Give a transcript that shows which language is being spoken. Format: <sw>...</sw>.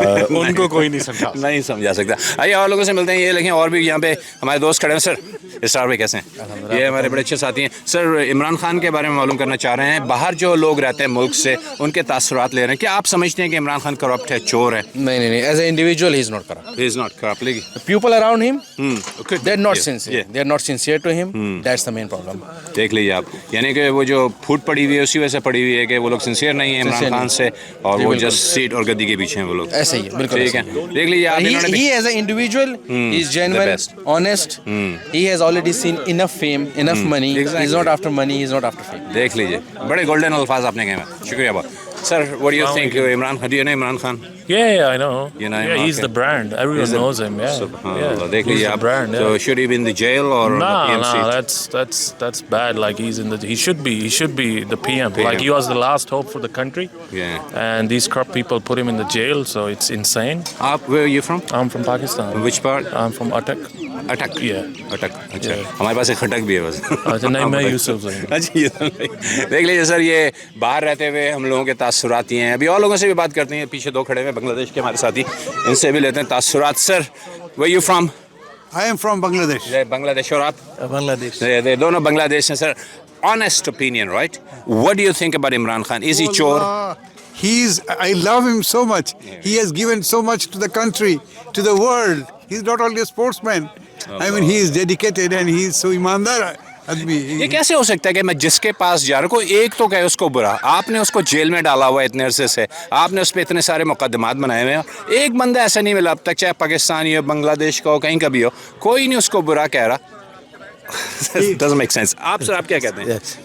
<ur>ان کو کوئی نہیں سمجھا سکتا. آئیے اور لوگوں سے ملتے ہیں. یہ لکھیں, اور بھی یہاں پہ ہمارے دوست کھڑے ہیں. سر, اسٹار بھائی کیسے ہیں؟ یہ ہمارے بڑے اچھے ساتھی ہیں. سر, عمران خان کے بارے میں معلوم کرنا چاہ رہے ہیں. باہر جو لوگ رہتے ہیں ملک سے, ان کے تاثرات لے رہے ہیں. کیا آپ سمجھتے ہیں کہ عمران خان کرپٹ ہے, چور ہے؟</ur> <en>نہیں, as a individual ہی is not corrupt. He is not corrupt. People around him, they're not sincere. They're not sincere to him. That's the main problem.</en> <ur>دیکھ لیجیے آپ, یعنی کہ وہ جو پھوٹ پڑی ہوئی ہے اسی وجہ سے پڑی ہوئی ہے کہ وہ لوگ سنسیئر نہیں ہیں عمران خان سے, اور وہ جسٹ سیٹ اور گدی کے پیچھے ہیں وہ لوگ. ایسے ہی بالکل ٹھیک ہے. دیکھ لیجیے آپ,</ur> <en>he as an individual is genuine, honest. He has already seen enough fame, enough money. He's not after money, he's not after fame.</en> <ur>دیکھ لیجیے, بڑے گولڈن الفاظ آپ نے کہے ہیں. شکریہ بہت.</ur> <en>Sir, what do you think? Imran Khan, do you know Imran Khan? Yeah, I know. You know him? Yeah, he's Okay. the brand. Everyone knows him. Yeah.</en> <ar>Subhanallah.</ar> <en>Yeah. He's the brand. So should he be in the jail or the PM seat? That's bad. Like he should be the PM. Like he was the last hope for the country. Yeah. And these corrupt people put him in the jail, so it's insane. Where are you from? I'm from Pakistan. Which part? I'm from Attak.</en> <ur>اٹک. اٹک. اچھا, ہمارے پاس ایک کھٹک بھی ہے بس. اچھا نہیں, میں یوسف سے. اچھا, دیکھ لیجیے سر, یہ باہر رہتے ہوئے ہم لوگوں کے تاثرات یہ ہیں. ابھی اور لوگوں سے بھی بات کرتے ہیں. پیچھے 2 کھڑے ہوئے بنگلہ دیش کے ہمارے ساتھی, ان سے بھی لیتے ہیں تاثرات.</ur> <en>Sir, where you from? I am from Bangladesh.</en> <ur>بنگلہ دیش. اور آپ؟ بنگلہ دیش. دونوں بنگلہ دیش ہیں.</ur> <en>Sir, honest opinion, right? What do you think about Imran Khan? Is he chor? I love him so much. He has given so much to the country, to the world. He's not only a sportsman. I mean, he is dedicated and he is so imandar.</en> <ur>یہ کیسے ہو سکتا ہے کہ میں جس کے پاس جا رہا ہوں, ایک تو کہے اس کو برا, آپ نے اس کو جیل میں ڈالا ہوا ہے اتنے عرصے سے, آپ نے اس پہ اتنے سارے مقدمات بنائے ہوئے ہیں, ایک بندہ ایسا نہیں ملا اب تک, چاہے پاکستانی ہو, بنگلہ دیش کا ہو, کہیں کا بھی ہو, کوئی نہیں اس کو برا کہہ رہا.</ur> <en>doesn't make sense.</en> <ur>آپ سر, آپ کیا کہتے ہیں؟</ur>